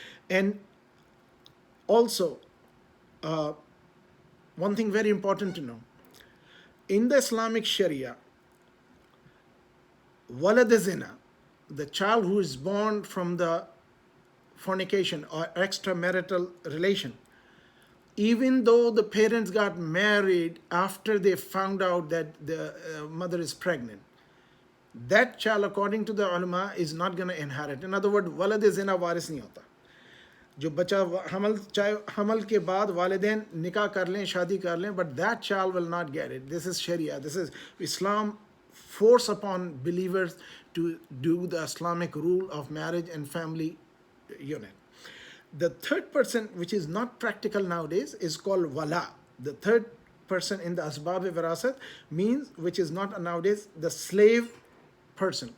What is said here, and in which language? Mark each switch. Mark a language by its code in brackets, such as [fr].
[en] And also, one thing very important to know, in the Islamic Sharia, walad zina, the child who is born from the fornication or extramarital relation, even though the parents got married after they found out that the mother is pregnant, that child, according to the ulama, is not going to inherit. In other words, [hi] walad zina waris nahi hota. जो बच्चा हमल के बाद वालिदैन निकाह कर लें, शादी कर लें, [en] but that child will not get it. This is Sharia. This is Islam force upon believers to do the Islamic rule of marriage and family unit. The third person, which is not practical nowadays, is called wala. The third person in the asbab virasat means, which is not nowadays, the slave person.